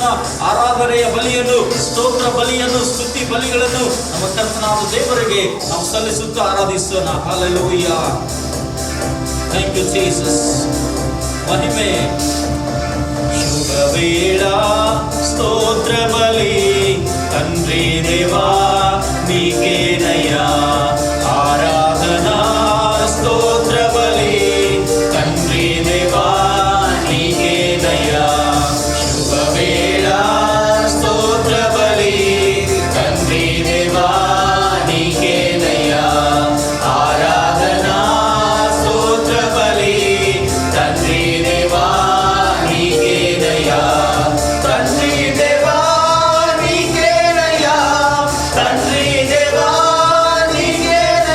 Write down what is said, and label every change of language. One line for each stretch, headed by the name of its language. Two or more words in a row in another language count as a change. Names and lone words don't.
Kannada: ಆರಾಧನೆಯ ಬಲಿಯನ್ನು, ಸ್ತೋತ್ರ ಬಲಿಯನ್ನು, ಸ್ತುತಿ ಬಲಿಗಳನ್ನು ನಮ್ಮ ಕರ್ತನಾದ ದೇವರಿಗೆ ನಾವು ಸಲ್ಲಿಸುತ್ತಾ ಆರಾಧಿಸೋಣ.
English: Hallelujah. Thank you Jesus.
Kannada: ಮಹಿಮೆ.
Telugu: శుభ వేళ స్తోత్ర బలి తండ్రి దేవా నీకేనయ్యా ఆరాధనా స్తోత్ర బలి తండ్రి దేవా నీకేనయ్యా శుభవేళ స్తోత్ర బలి తండ్రి దేవా నీకేనయ్యా ఆరాధనా స్తోత్ర బలి తండ్రి దేవా నీకేనయ్యా తండ్రి దేవా తండ్రి దేవా నీకే